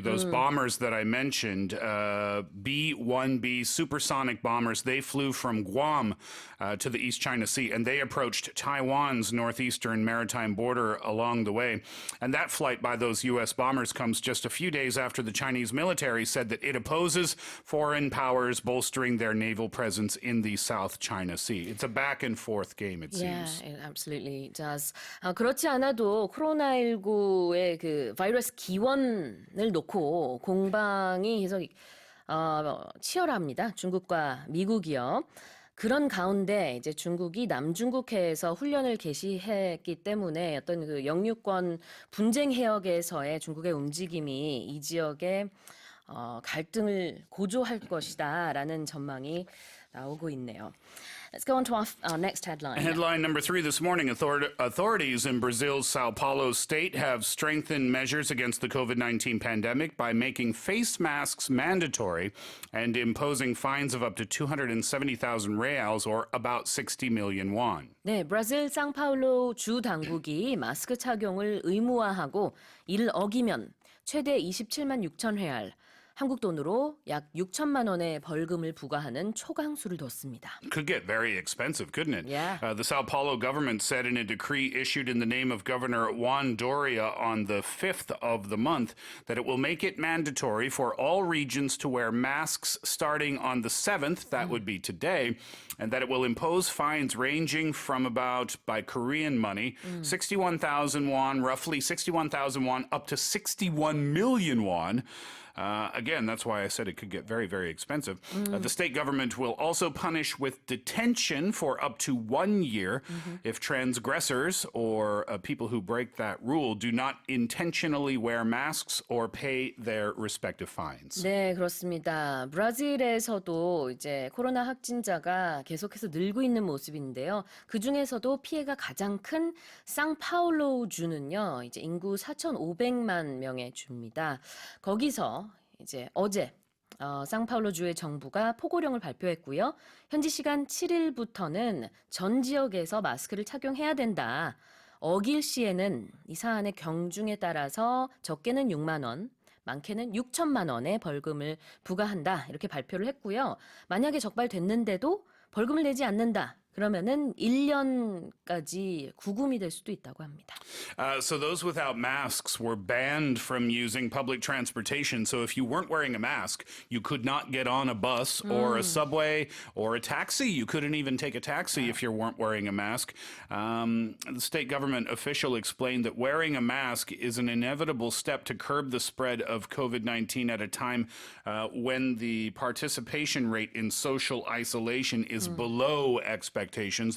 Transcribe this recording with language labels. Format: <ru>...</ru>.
<en>Those bombers that I mentioned, B-1B supersonic bombers, they flew from Guam to the East China Sea, and they approached Taiwan's northeastern maritime border along the way. And that flight by those U.S. bombers comes just a few days after the Chinese military said that it opposes foreign powers bolstering their naval presence in the South China Sea. It's a back and forth game, it seems. Yeah, it absolutely does.</en> <ko>그렇지 않아도 코로나19의 그 바이러스 기원을 놓고 공방이 계속 치열합니다. 중국과 미국이요. 그런 가운데 이제 중국이 남중국해에서 훈련을 개시했기 때문에 어떤 그 영유권 분쟁 해역에서의 중국의 움직임이 이 지역에 갈등을 고조할 것이다라는 전망이 나오고 있네요.</ko> <en>Let's go on to our next headline. Headline number 3 this morning. Authorities in Brazil's Sao Paulo state have strengthened measures against the COVID-19 pandemic by making face masks mandatory and imposing fines of up to 270,000 reals or about 60 million won.</en> <ko>네, 브라질 상파울로 주 당국이 마스크 착용을 의무화하고 이를 어기면 최대 27만 6천 회알, 한국 돈으로 약 6천만 원의 벌금을 부과하는 초강수를 뒀습니다.</ko> <en>Could get very expensive, couldn't it? Yeah. The Sao Paulo government said in a decree issued in the name of Governor Juan Doria on the 5th of the month that it will make it mandatory for all regions to wear masks starting on the 7th, that would be today, and that it will impose fines ranging from about, by Korean money, 61,000 won, roughly 61,000 won, up to 61 million won. Again, that's why I said it could get very, very expensive. The state government will also punish with detention for up to 1 year if transgressors or people who break that rule do not intentionally wear masks or pay their respective fines.</en> <ko>네, 그렇습니다. 브라질에서도 이제 코로나 확진자가 계속해서 늘고 있는 모습인데요. 그 중에서도 피해가 가장 큰 상파울루 주는요, 이제 인구 4,500만 명의 주입니다. 거기서 이제 어제 상파울루 주의 정부가 포고령을 발표했고요. 현지 시간 7일부터는 전 지역에서 마스크를 착용해야 된다. 어길 시에는 이 사안의 경중에 따라서 적게는 6만 원, 많게는 6천만 원의 벌금을 부과한다. 이렇게 발표를 했고요. 만약에 적발됐는데도 벌금을 내지 않는다. 그러면은 1년까지 구금이 될 수도 있다고 합니다.</ko> <en>So those without masks were banned from using public transportation. So if you weren't wearing a mask, you could not get on a bus or a subway or a taxi. You couldn't even take a taxi if you weren't wearing a mask. The state government official explained that wearing a mask is an inevitable step to curb the spread of COVID-19 at a time when the participation rate in social isolation is below expectations.</en>